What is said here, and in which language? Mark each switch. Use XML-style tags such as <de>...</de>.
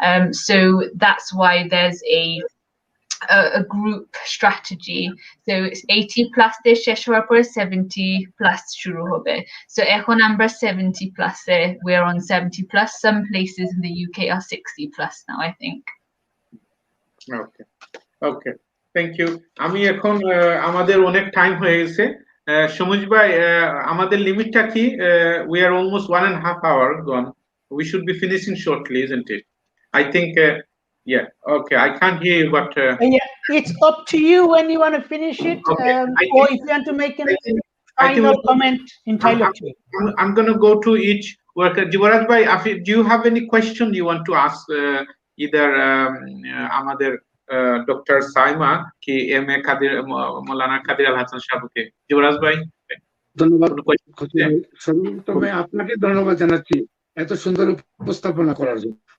<en>So that's why there's a group strategy. So it's 80 plus this 70 plus</en> <bn>shuru hobe.</bn> <en>So</en> <bn>এখন আমরা</bn> <en>70 plus we're on 70 plus. Some places in the UK are 60 plus now, I think. Okay, thank you.</en> <bn>আমি এখন আমাদের অনেক time হয়ে গেছে সমুজ ভাই আমাদের লিমিটটা কি</bn> <en>we are almost 1.5 hours gone. We should be finishing shortly, isn't it? I think yeah, okay, I can't hear you, but yeah, it's up to you when you want to finish it, okay. Or if you want to make a final comment entirely up to you. I'm going to go to each worker. Jivaraj bhai, do you have any question you want to ask either</en> <bn>আমাদের doctor Saima কি M A কাদের মৌলানা কাদের আল হাসান সাহেবকে? যুবরাজ ভাই, ধন্যবাদ। তবে আপনাকে ধন্যবাদ জানাচ্ছি এত সুন্দর উপস্থাপনা করার জন্য।</bn>